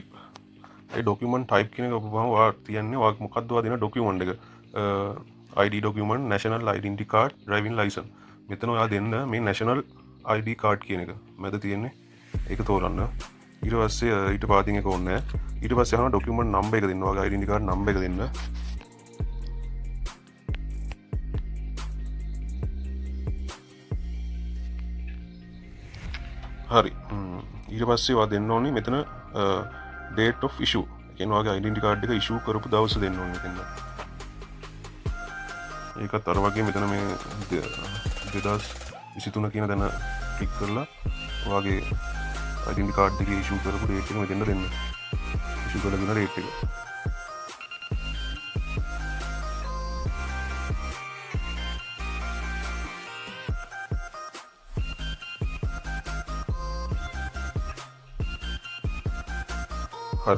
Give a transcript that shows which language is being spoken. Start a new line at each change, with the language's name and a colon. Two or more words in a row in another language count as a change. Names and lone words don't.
Sinhala: ඒ
English: document type
Sinhala: කියන එක ඔබවම ඔයා තියන්නේ ඔයා මොකක්ද ඔයා දෙන document එක.
English: ID document, national identity card, driving license.
Sinhala: මෙතන ඔයා දෙන්න මේ
English: national ID card
Sinhala: කියන එක. මැද තියෙන්නේ. ඒක තෝරන්න. ඊට පස්සේ ඊට පාදින් එක ඕනේ නැහැ. ඊට පස්සේ අහනවා
English: document number
Sinhala: එක දෙන්න. ඔයාගේ
English: identity card number
Sinhala: එක දෙන්න. හරි. ඊට පස්සේ ඔයා දෙන්න ඕනේ මෙතන
English: date of issue.
Sinhala: කියන්නේ ඔයාගේ
English: identity card
Sinhala: එක issue කරපු දවස දෙන්න ඕනේ මෙතන. ඒකත් අර වගේ මෙතන මේ 2023 කියන තැන ක්ලික් කරලා ඔයාගේ
English: identity card
Sinhala: එකේ issue කරපු date එක මෙතන දෙන්න. issue කරලා දෙන date එක. හරි.